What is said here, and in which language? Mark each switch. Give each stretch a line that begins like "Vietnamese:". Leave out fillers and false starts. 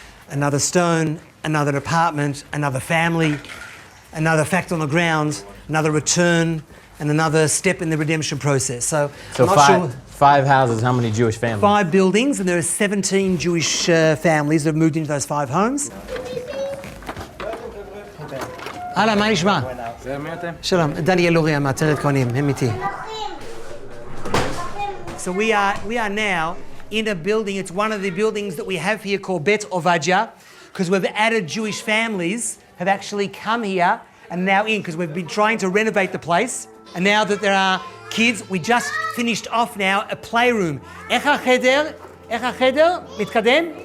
English: Another stone, another apartment, another family, another fact on the ground, another return, and another step in the redemption process. So I'm not sure. 5 houses, how many Jewish families? 5 buildings, and there are 17 Jewish families that have moved into those 5 homes.
Hebrew: הלאה, מה נשמע? שלום, דניאל לוריה מאתרת כהנים, הם איתי.
English: So we are now in a building. It's one of the buildings that we have here called Bet Ovadia, because we've added Jewish families have actually come here and now in, because we've been trying to renovate the place. And now that there are kids, we just finished off now a playroom.
Hebrew: איך החדר? איך החדר? מתקדם?